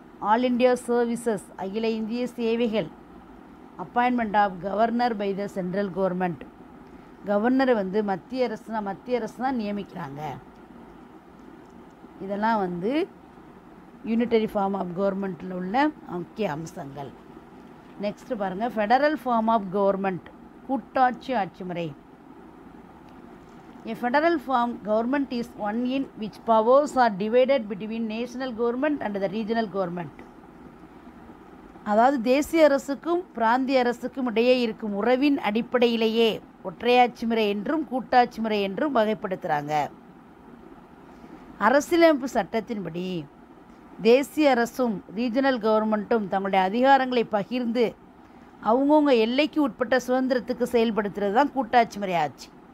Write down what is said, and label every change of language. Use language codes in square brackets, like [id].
[en] all India services, [ta] அகில இந்திய சேவைகள். [en] appointment of governor by the central government, [ta] கவர்னரை வந்து மத்திய அரசு தான் நியமிக்கிறாங்க. இதெல்லாம் வந்து யூனிட்டரி ஃபார்ம் ஆஃப் கவர்மெண்ட்டில் உள்ள முக்கிய அம்சங்கள். [en] next பாருங்கள், federal form of government, [ta] கூட்டாட்சி ஆட்சி முறை. [en] A federal form government is one in which powers are divided between national government and the regional government. [ta] அதாவது தேசிய அரசுக்கும் பிராந்திய அரசுக்கும் இடையே இருக்கும் உறவின் அடிப்படையிலேயே ஒற்றையாட்சி முறை என்றும் கூட்டாட்சி முறை என்றும் வகைப்படுத்துகிறாங்க. அரசியலமைப்பு சட்டத்தின்படி தேசிய அரசும் ரீஜனல் கவர்மெண்ட்டும் தங்களுடைய அதிகாரங்களை பகிர்ந்து அவங்கவுங்க எல்லைக்கு உட்பட்ட சுதந்திரத்துக்கு செயல்படுத்துறது தான் கூட்டாட்சி முறை ஆட்சி.